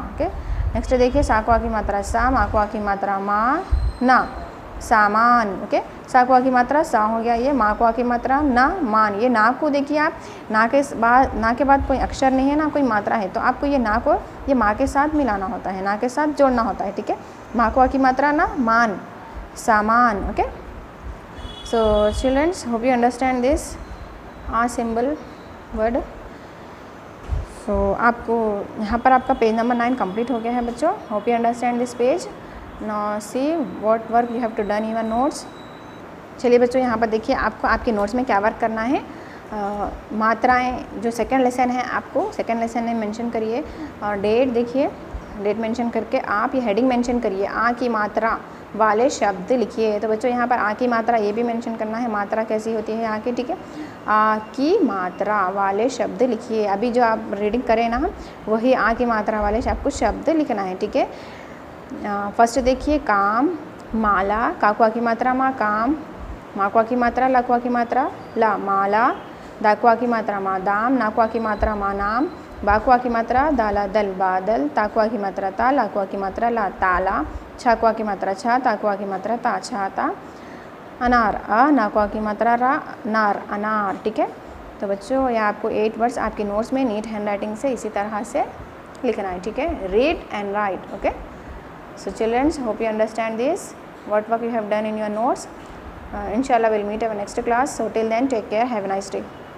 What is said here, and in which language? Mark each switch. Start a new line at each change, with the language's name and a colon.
Hindi: Okay, next देखिए साकुआ की मात्रा सा, माकुआ की मात्रा मा ना, सामान। ओके, साकुआ की मात्रा सा हो गया, ये माकुआ की मात्रा ना, मान। ये ना को देखिए आप, ना के बाद कोई अक्षर नहीं है ना कोई मात्रा है, तो आपको ये ना को ये माँ के साथ मिलाना होता है, ना के साथ जोड़ना होता है। ठीक है, माकुआ की मात्रा ना, मान, सामान।
English: Okay, so children, hope you understand this symbol word.
Hindi: so आपको यहाँ पर आपका पेज नंबर 9 कंप्लीट हो गया है बच्चों।
English: hope you understand this page. now see what work you have to done in your notes.
Hindi: चलिए बच्चों यहाँ पर देखिए आपको आपके नोट्स में क्या वर्क करना है। मात्राएं जो सेकंड लेसन है, आपको सेकंड लेसन में मेंशन करिए और डेट देखिए, डेट मेंशन करके आप ये हेडिंग मेंशन करिए, आ की मात्रा वाले शब्द लिखिए। तो बच्चों यहाँ पर आ की मात्रा ये भी मेंशन करना है, मात्रा कैसी होती है आ की। ठीक है, आ की मात्रा वाले शब्द लिखिए। अभी जो आप रीडिंग करें ना वही आ की मात्रा वाले आपको शब्द लिखना है। ठीक है, फर्स्ट देखिए काम, माला, काकुआ की मात्रा मा काम, माकुआ की मात्रा लाकुआ की मात्रा ला, माला, दाकुआ की मात्रा मा दाम, नाकुआ की मात्रा मा नाम, बाकुआ की मात्रा दाला दल बादल, ताकुआ की मात्रा ता, लाकुआ की मात्रा ला ताला, छाकुआ की मात्रा छा, ताकुआ की मात्रा ता, छाता, अनार, अ, नाकुआ की मात्रा रा, नार, अनार। ठीक है, तो बच्चों ये आपको 8 वर्ड्स आपके नोट्स में नीट हैंड राइटिंग से इसी तरह से लिखना है। ठीक है, read and right.
English: Okay, so childrens, hope you understand this what work you have done in your notes. Inshallah we'll meet our next class. So till then, take care, have a nice day.